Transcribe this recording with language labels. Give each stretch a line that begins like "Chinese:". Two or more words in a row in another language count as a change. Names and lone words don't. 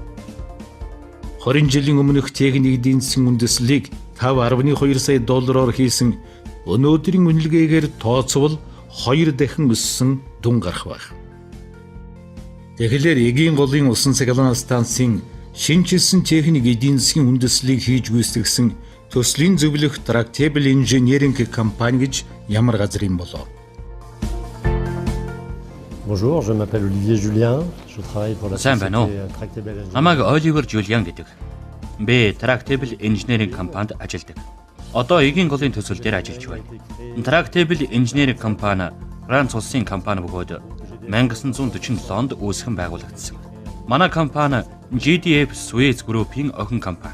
Mongolian: 20 жилийн өмнөх техник эдийн засгийн үндэслэлийг 5.2 сая доллараар хийсэн өнөөдрийн үнэлгээгээр тооцвол 2 дахин өссөн дүн гарах байх. Тэгэхээр Эгийн голын усан цахилгаан станцын шинжилсэн техник эдийн засгийн үндэслэлийг хийж гүйцэтгэсэн төслийн зөвлөх Tractable Engineering компани гэж ямар газар юм болоо?
French: Bonjour, je m'appelle Olivier Julien. Je travaille pour la société Tractable Engineering.
Mongolian: Намайг Оливер Жулиан гэдэг. Би Tractable Engineering компанид ажилладаг. одоо эгийн голын төсөл дээр ажиллаж байна. Tractable Engineering компани Франц улсын компани бөгөөд 1947 онд үүсгэн байгуулагдсан. Манай компани GDF Suez Group-ийн охин компани.